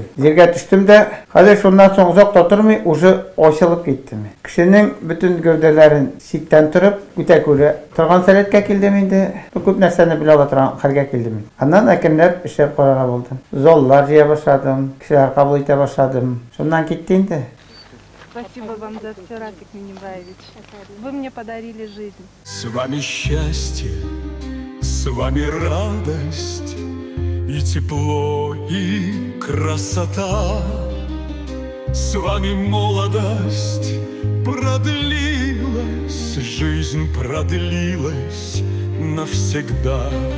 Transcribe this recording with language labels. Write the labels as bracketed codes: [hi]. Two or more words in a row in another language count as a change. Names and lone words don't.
[tt] Җиргә төштем дә, хәзер шуннан соң озак тормый, уже ачылып киттем. Кешенең бөтен гәүдәләрен сиктән торып, үтә күрә торган сәләткә килдем инде. Күп нәрсәне белә ала торган хәлгә килдем. Аннан әкренләп эшләп карарга булдым. Заллар җыя башладым, кешеләр кабул итә башладым. Шуннан китте инде. [ru] Спасибо вам за все, Рафик Минибаевич. Вы мне подарили жизнь. С вами счастье, с вами радость, и тепло, и красота. С вами молодость продлилась, жизнь продлилась навсегда.